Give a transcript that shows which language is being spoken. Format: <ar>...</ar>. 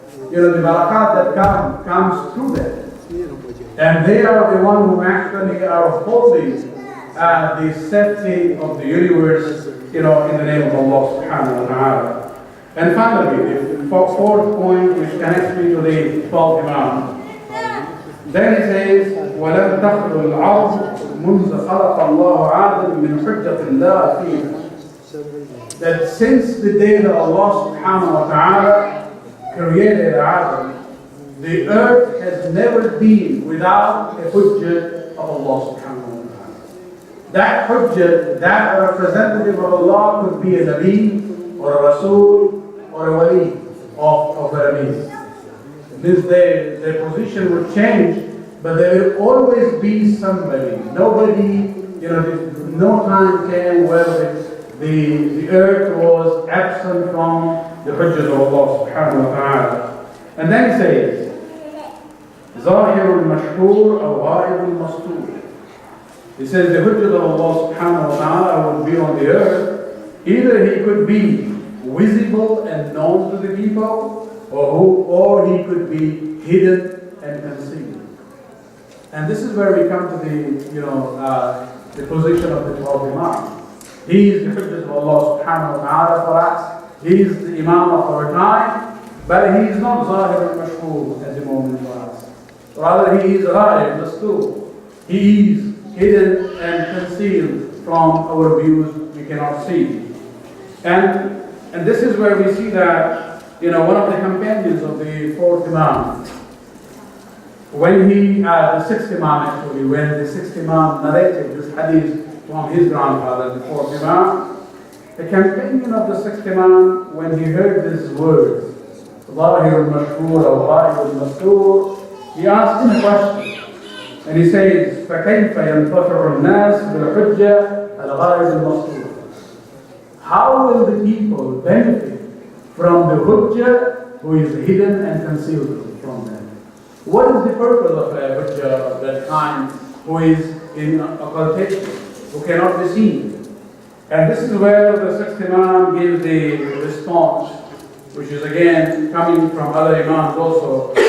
<en>The barakat that comes through them. And they are the one who actually are upholding the safety of the universe, in the name of Allah subhanahu wa ta'ala. And finally, the fourth point which connects me to the 12th Imam. Then he says,</en> <ar>وَلَمْ تَخْلُ الْعَرْض مُنْذَ خَلَقَ اللَّهُ عَادًا مِنْ حُجَّةِ اللَّهِ فِيهِ.</ar> <en>That since the day that Allah subhanahu wa ta'ala created Adam, the earth has never been without a hujjah of Allah subhanahu wa ta'ala. That hujjah, that representative of Allah could be a Nabi or a Rasul or a Wali of the Nabi. Their position would change, but there will always be somebody. Nobody, no time came where the earth was absent from the hujjah of Allah subhanahu wa ta'ala. And then he says,</en> <ar>ظاهر المشهور أو غائب المستور.</ar> <en>He says the hujjah of Allah subhanahu wa ta'ala would be on the earth. Either he could be visible and known to the people, or he could be hidden and concealed. And this is where we come to the position of the 12th Imam. He is the hujjah of Allah subhanahu wa ta'ala for us. He is the Imam of our time, but he is not Zahir al-Mashhur at the moment for us. Rather, he is Ghaib, Mastur. He is hidden and concealed from our views. We cannot see. And this is where we see that, one of the companions of the 4th Imam, when the 6th Imam actually, when the 6th Imam narrated this hadith from his grandfather, the 4th Imam, the companion of the 6th Imam, when he heard these words,</en> <ar>ظاهر المشهور أو غائب المستور,</ar> <en>he asked him a question. And he says,</en> <ar>فَكَيْفَ يَنْتَفِعُ النَّاسِ بِالْحُجَّةِ الْغَائِبِ الْمَصْطُورِ.</ar> <en>How will the people benefit from the hujjah who is hidden and concealed from them? What is the purpose of a hujjah of that kind who is in occultation, who cannot be seen? And this is where the 6th Imam gives the response, which is again coming from other Imams also.</en>